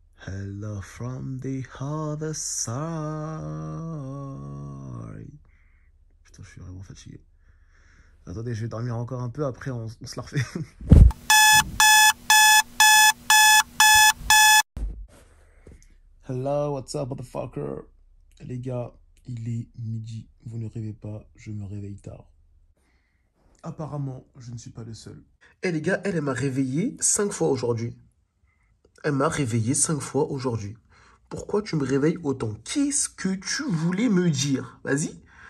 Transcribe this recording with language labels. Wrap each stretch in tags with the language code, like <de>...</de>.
<en>Hello from the other side.</en> <fr>Putain, je suis vraiment fatigué. Attendez, je vais dormir encore un peu, après on se la refait.</fr> <en>Hello, what's up, motherfucker?</en> <fr>Les gars, il est midi. Vous ne rêvez pas, je me réveille tard. Apparemment, je ne suis pas le seul. Et les gars, elle m'a réveillé 5 fois aujourd'hui. Elle m'a réveillé 5 fois aujourd'hui. Pourquoi tu me réveilles autant? Qu'est-ce que tu voulais me dire? Vas-y.</fr>